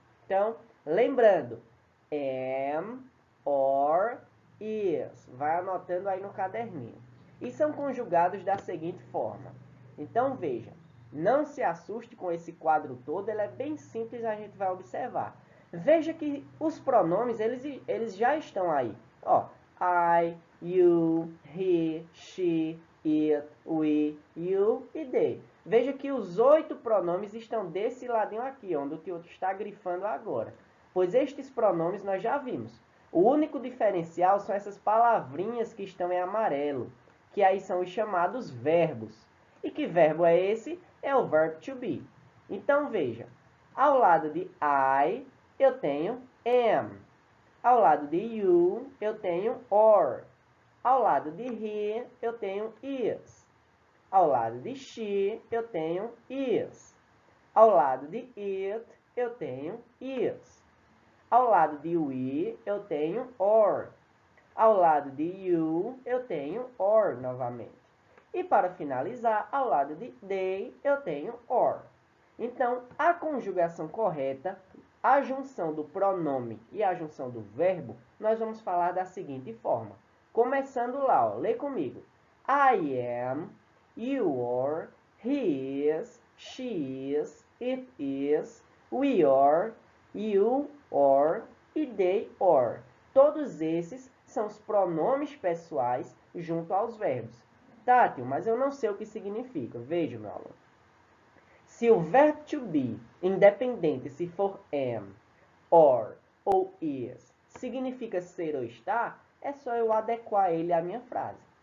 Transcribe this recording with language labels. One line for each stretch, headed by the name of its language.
Portuguese: Então, lembrando, am, or, is. Vai anotando aí no caderninho. E são conjugados da seguinte forma. Então, veja, não se assuste com esse quadro todo, ele é bem simples, a gente vai observar. Veja que os pronomes, eles já estão aí.
English: Ó, I, you, he, she, it, we, you e they.
Portuguese: Veja que os 8 pronomes estão desse ladinho aqui, onde o tio está grifando agora. Pois estes pronomes nós já vimos. O único diferencial são essas palavrinhas que estão em amarelo, que aí são os chamados verbos. E que verbo é esse? É o verb to be. Então, veja, ao lado de I, eu tenho am. Ao lado de you, eu tenho or. Ao lado de he, eu tenho is. Ao lado de she, eu tenho is. Ao lado de it, eu tenho is. Ao lado de we, eu tenho or. Ao lado de you, eu tenho or novamente. E para finalizar, ao lado de they, eu tenho or. Então, a conjugação correta, a junção do pronome e a junção do verbo, nós vamos falar da seguinte forma. Começando lá, ó, lê comigo.
English: I am, you are, he is, she is, it is, we are, you are e they are.
Portuguese: Todos esses são os pronomes pessoais junto aos verbos. Tátio, mas eu não sei o que significa. Veja, meu aluno. Se o verbo to be, independente se for am, or ou is, significa ser ou estar, é só eu adequar ele à minha frase.